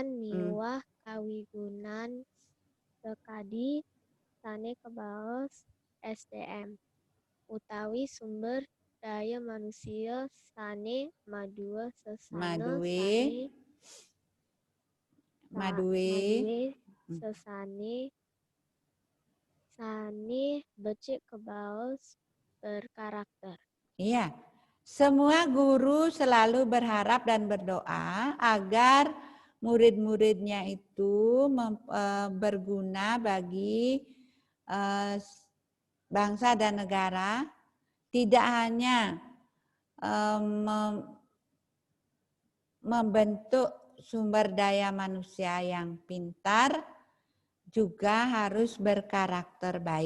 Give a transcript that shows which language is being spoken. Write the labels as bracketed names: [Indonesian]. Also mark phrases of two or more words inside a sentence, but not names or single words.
[Balinese] miwah kawigunan sekadi sane kebaos SDM utawi [Indonesian] sumber daya manusia [Balinese] sane madue sesane sane becik kebaos berkarakter. [Indonesian] Iya, semua guru selalu berharap dan berdoa agar murid-muridnya itu berguna bagi bangsa dan negara, tidak hanya membentuk sumber daya manusia yang pintar, juga harus berkarakter baik.